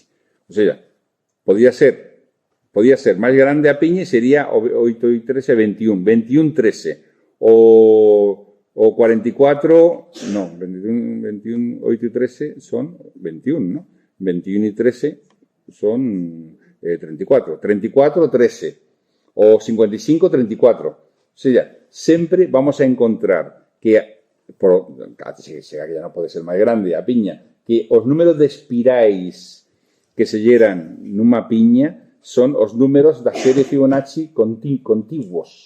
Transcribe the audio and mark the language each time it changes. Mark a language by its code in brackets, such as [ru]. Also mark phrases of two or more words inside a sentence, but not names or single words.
[es] O sea, [gl] podía ser máis grande a piña e sería 8 e 13, 21. 21, 13. O 44, [es] no, 21, 8 y 13 son 21, ¿no? 21 y 13 son 34. 34, 13. [gl] O 55, 34. [es] O sea, [gl] sempre vamos a encontrar que, que ya non pode ser máis grande a piña, que os números de espirais que se lleran nunha piña son os números da serie Fibonacci contiguos.